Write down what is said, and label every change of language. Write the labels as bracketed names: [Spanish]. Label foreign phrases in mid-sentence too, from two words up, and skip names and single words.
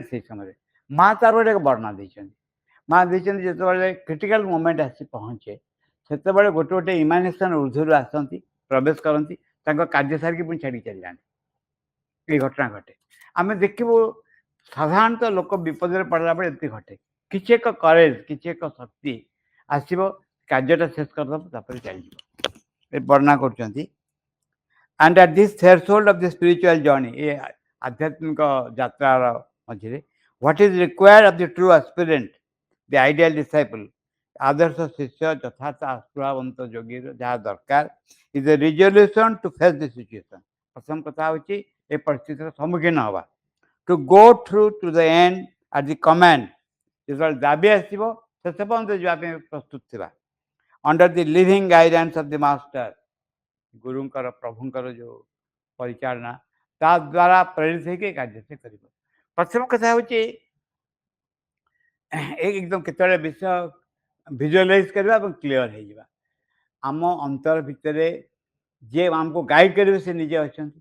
[Odia] ସେଇ ସମୟରେ ମା ତାର ଗୋଟେ ବର୍ଣ୍ଣନା ଦେଇଛନ୍ତି, ମା ଦେଇଛନ୍ତି ଯେତେବେଳେ [English] critical moment [Odia] ଆସି ପହଞ୍ଚେ, ସେତେବେଳେ ଗୋଟେ ଗୋଟେ ଇମାଜିନେସନ୍ ଉର୍ଦ୍ଧ୍ୱରୁ ଆସନ୍ତି, ପ୍ରବେଶ କରନ୍ତି, ତାଙ୍କ କାର୍ଯ୍ୟ ସାରିକି ପୁଣି ଛାଡ଼ିକି ଚାଲିଯାଆନ୍ତି। ଏଇ ଘଟଣା ଘଟେ। ଆମେ ଦେଖିବୁ ସାଧାରଣତଃ ଲୋକ ବିପଦରେ ପଡ଼ିଲା ବେଳେ ଏମିତି ଘଟେ, କିଛି ଏକ କରେଜ, କିଛି ଏକ ଶକ୍ତି ଆସିବ, କାର୍ଯ୍ୟଟା ଶେଷ କରିଦେବ, ତାପରେ ଚାଲିଯିବ। ଏ ବର୍ଣ୍ଣନା କରୁଛନ୍ତି। [English] And at this threshold of the spiritual journey, [Odia] ଏ ଆଧ୍ୟାତ୍ମିକ ଯାତ୍ରାର ମଝିରେ, [English] what is required of the true aspirant, the ideal disciple, [Odia] ଆଦର୍ଶ ଶିଷ୍ୟ ଯଥାର୍ଥ ଆସ୍ପୃହାବନ୍ତ ଯୋଗୀର ଯାହା ଦରକାର, [English] is a resolution to face the situation। [Odia] ପ୍ରଥମ କଥା ହେଉଛି ଏ ପରିସ୍ଥିତିର ସମ୍ମୁଖୀନ ହେବା, [English] to go through to the end at the command, [Odia] ଯେତେବେଳେ ଦାବି ଆସିବ ଶେଷ ପର୍ଯ୍ୟନ୍ତ ଯିବା ପାଇଁ ପ୍ରସ୍ତୁତ ଥିବା, [English] under the living guidance of the master, [Odia] ଗୁରୁଙ୍କର ପ୍ରଭୁଙ୍କର ଯେଉଁ ପରିଚାଳନା, ତା ଦ୍ୱାରା ପ୍ରେରିତ ହେଇକି କାର୍ଯ୍ୟ ସେ କରିବ। ପ୍ରଥମ କଥା ହେଉଛି ଏକଦମ କେତେବେଳେ ବିଷୟ ଭିଜୁଆଲାଇଜ୍ କରିବା ଏବଂ କ୍ଲିଅର ହେଇଯିବା। ଆମ ଅନ୍ତର ଭିତରେ ଯିଏ ଆମକୁ ଗାଇଡ଼ କରିବେ ସେ ନିଜେ ଅଛନ୍ତି।